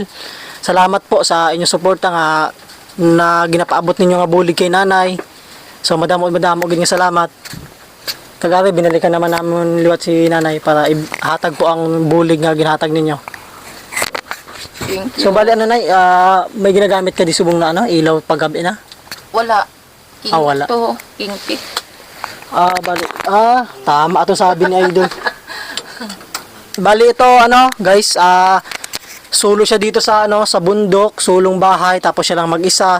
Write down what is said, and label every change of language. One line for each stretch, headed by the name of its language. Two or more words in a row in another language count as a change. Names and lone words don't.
Filipino: Salamat po sa inyong suporta
Hiligaynon: nga na ginapaabot ninyo nga bulig kay Nanay. So madamo gid nga salamat. Kagari
Filipino: binalikan naman namin
Hiligaynon: liwat si Nanay para ihatag po ang bulig nga ginhatag ninyo. So bali Nay, may ginagamit ka di subong na ilaw paggabi na? Wala. Wala. To, kingpit.
Filipino: Bali. Tama ito sabi ni Idol. Bali ito guys, sulo siya dito sa sa bundok, sulong bahay, tapos siya lang mag-isa.